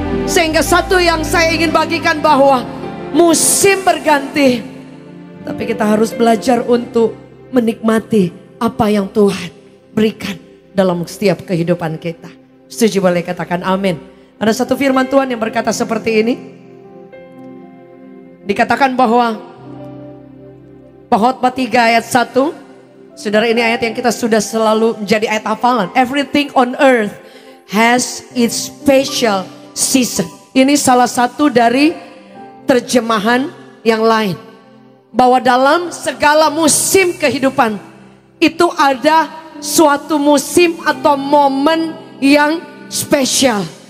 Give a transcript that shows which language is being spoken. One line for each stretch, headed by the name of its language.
Indonesian: Sehingga satu yang saya ingin bagikan bahwa musim berganti, tapi kita harus belajar untuk menikmati apa yang Tuhan berikan dalam setiap kehidupan kita. Setuju boleh katakan amin. Ada satu firman Tuhan yang berkata seperti ini. Dikatakan bahwa Khotbah 3 ayat 1. Saudara, ini ayat yang kita sudah selalu menjadi ayat hafalan.
English: Everything on earth has its special season.
Indonesian: Ini salah satu dari terjemahan yang lain. Bahwa dalam segala musim kehidupan itu ada suatu musim atau momen yang spesial.